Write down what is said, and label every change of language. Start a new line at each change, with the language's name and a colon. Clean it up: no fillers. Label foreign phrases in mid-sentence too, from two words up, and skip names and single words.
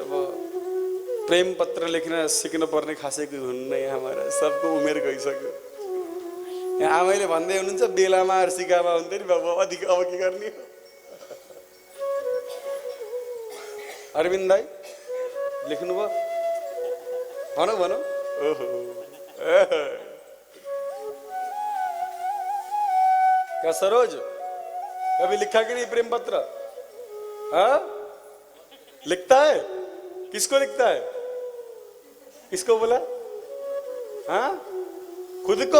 Nepali: अब प्रेम पत्र लेख्न सिक्न पर्ने खासै कोही हुन्न यहाँ, हमारा सबको उमेर गइसक्यो। यहाँ आमैले भन्दै हुनुहुन्छ, बेलामा सिकामा हुन्थ्यो नि बाबु, अधिक अब के गर्ने? अरविन्द दाई लेख्नुभयो? भनौँ भनौँ। ओहो,
Hindi: क्या सरोज कभी लिखा कि नहीं प्रेम पत्र? लिखता है? किसको लिखता है? किसको बोला? खुद को?